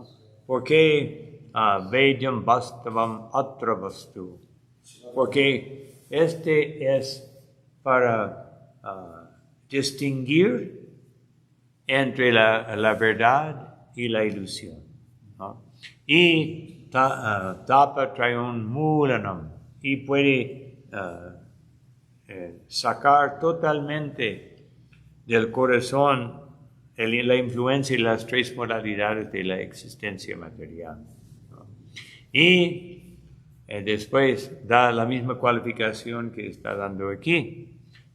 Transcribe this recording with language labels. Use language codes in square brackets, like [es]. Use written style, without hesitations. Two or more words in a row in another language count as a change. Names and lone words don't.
[es] ¿Por qué [sa] वेद्यं वास्तवम् अत्र वस्तु? [es] Porque este es para distinguir entre la verdad y la ilusión, ¿no? [sa] Y ताप त्रयोन् मूलनम्, [es] y puede sacar totalmente del corazón la influencia y las tres modalidades de la existencia material, ¿no? Y después da la misma cualificación que está dando aquí.